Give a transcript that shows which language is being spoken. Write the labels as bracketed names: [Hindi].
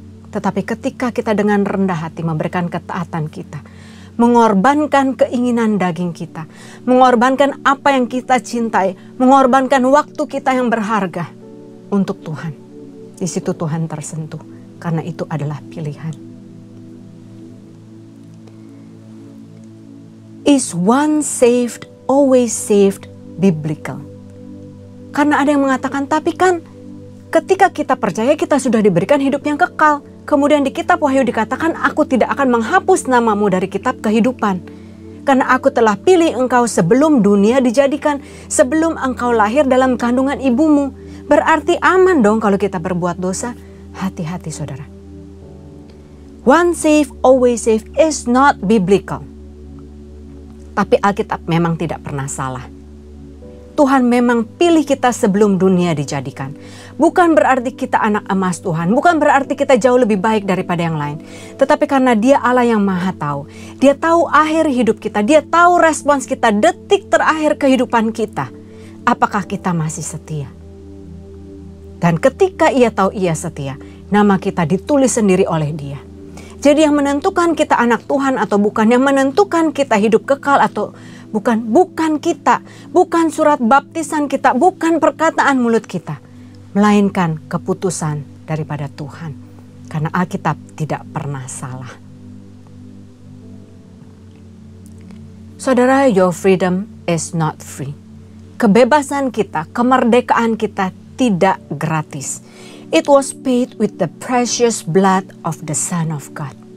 [Indonesian] Tetapi ketika kita dengan rendah hati memberikan ketaatan kita, mengorbankan keinginan daging kita, mengorbankan apa yang kita cintai, mengorbankan waktu kita yang berharga untuk Tuhan. Di situ Tuhan tersentuh, karena itu adalah pilihan. [English] Is one saved, always saved biblical? [Indonesian] Karena ada yang mengatakan, tapi kan ketika kita percaya kita sudah diberikan hidup yang kekal. Kemudian di kitab Wahyu dikatakan, aku tidak akan menghapus namamu dari kitab kehidupan. Karena aku telah pilih engkau sebelum dunia dijadikan, sebelum engkau lahir dalam kandungan ibumu. Berarti aman dong kalau kita berbuat dosa. Hati-hati saudara. [English] One saved, always saved is not biblical. [Indonesian] Tapi Alkitab memang tidak pernah salah. Tuhan memang pilih kita sebelum dunia dijadikan. Bukan berarti kita anak emas Tuhan. Bukan berarti kita jauh lebih baik daripada yang lain. Tetapi karena Dia Allah yang Maha Tahu. Dia tahu akhir hidup kita. Dia tahu respons kita detik terakhir kehidupan kita. Apakah kita masih setia? Dan ketika Ia tahu Ia setia, nama kita ditulis sendiri oleh Dia. Jadi yang menentukan kita anak Tuhan atau bukan, yang menentukan kita hidup kekal atau bukan kita, bukan surat baptisan kita, bukan perkataan mulut kita, melainkan keputusan daripada Tuhan. Karena Alkitab tidak pernah salah. Saudara, [English] your freedom is not free. [Indonesian] Kebebasan kita, kemerdekaan kita tidak gratis. [English] It was paid with the precious blood of the Son of God.